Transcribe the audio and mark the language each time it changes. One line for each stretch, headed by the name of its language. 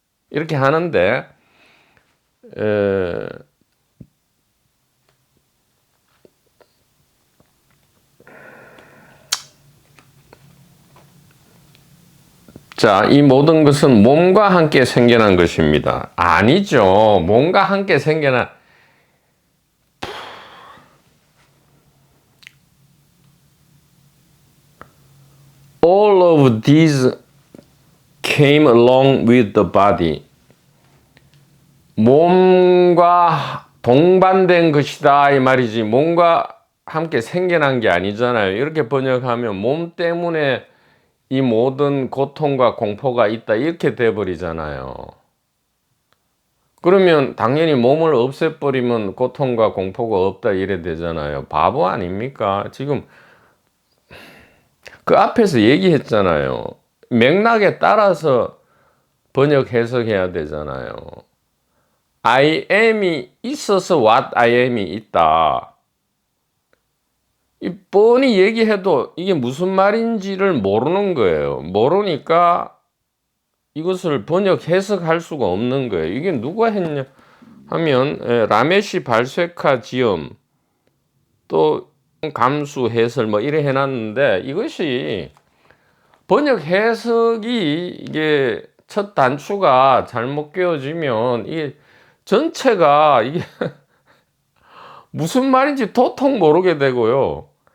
Korean: 이렇게 하는데 자, 이 모든 것은 몸과 함께 생겨난 것입니다. 아니죠. 몸과 함께 생겨난
English: all of these came along with the body.
Korean: 몸과 동반된 것이다 이 말이지 몸과 함께 생겨난 게 아니잖아요. 이렇게 번역하면 몸 때문에 이 모든 고통과 공포가 있다 이렇게 돼버리잖아요. 그러면 당연히 몸을 없애버리면 고통과 공포가 없다 이래 되잖아요. 바보 아닙니까? 지금 그 앞에서 얘기했잖아요. 맥락에 따라서 번역 해석해야 되잖아요.
English: I am
Korean: 이 있어서
English: what I am
Korean: 이 있다. 뻔히 얘기해도 이게 무슨 말인지를 모르는 거예요. 모르니까 이것을 번역 해석할 수가 없는 거예요. 이게 누가 했냐 하면 라메시 발쇠카 지음 또 감수 해설 뭐 이래 해놨는데, 이것이 번역 해석이 이게 첫 단추가 잘못 끼워지면 이게 전체가 이게 무슨 말인지 도통 모르게 되고요.